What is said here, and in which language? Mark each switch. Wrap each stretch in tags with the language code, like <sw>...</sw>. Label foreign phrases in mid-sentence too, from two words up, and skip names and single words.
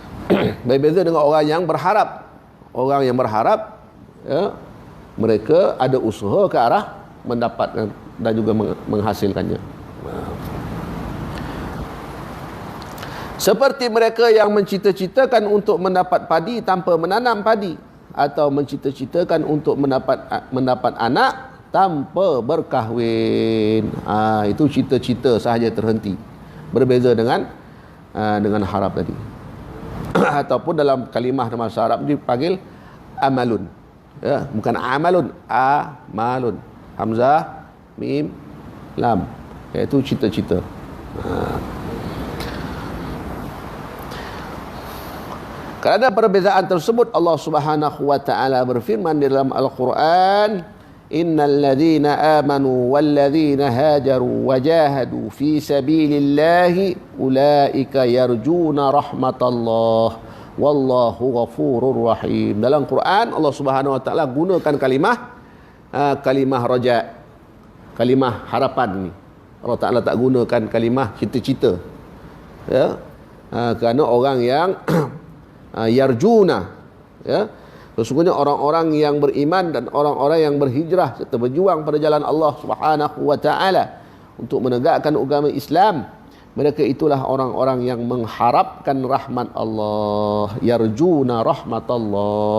<ms>Berbeza dengan orang yang berharap. Orang yang berharap, ya, mereka ada usaha ke arah mendapatkan dan juga menghasilkannya. Seperti mereka yang mencita-citakan untuk mendapat padi tanpa menanam padi, atau mencita-citakan untuk mendapat anak tanpa berkahwin. Itu cita-cita sahaja terhenti. Berbeza dengan harap tadi. Ataupun dalam kalimah dalam bahasa Arab dipanggil amalun. Ya, bukan amalun, amalun. Hamzah, mim, lam. Iaitu cita-cita. Kerana perbezaan tersebut, Allah</ms> <ar>سبحانه وتعالى</ar> <ms>berfirman di dalam Al-Quran,</ms> <ar>إن الذين آمنوا والذين هاجروا وجاهدوا في سبيل الله أولئك يرجون رحمة الله والله غفور رحيم.</ar> <ms>Dalam Quran Allah</ms> <ar>سبحانه وتعالى</ar> <ms>gunakan kalimah raja, kalimah harapan ni. Allah Taala tak gunakan kalimah cita-cita. Ya. Kerana orang yang yarjuna, ya, sesungguhnya orang-orang yang beriman dan orang-orang yang berhijrah serta berjuang pada jalan Allah</ms> <ar>سبحانه وتعالى</ar> <ms>untuk menegakkan agama Islam, mereka itulah orang-orang yang mengharapkan rahmat Allah,</ms> <ar>يرجون رحمة الله.</ar>